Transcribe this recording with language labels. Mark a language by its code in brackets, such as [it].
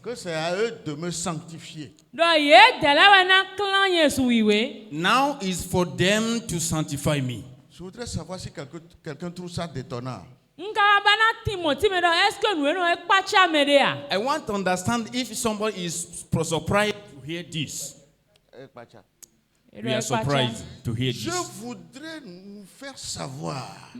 [fr] que c'est à eux de me sanctifier. [en] now is for them to sanctify me. [fr] Je voudrais savoir si quelqu'un trouve ça détonnant. [en] I want to understand if somebody is surprised to hear this. We are surprised to hear [fr] Je [en] this. [fr] voudrais nous faire savoir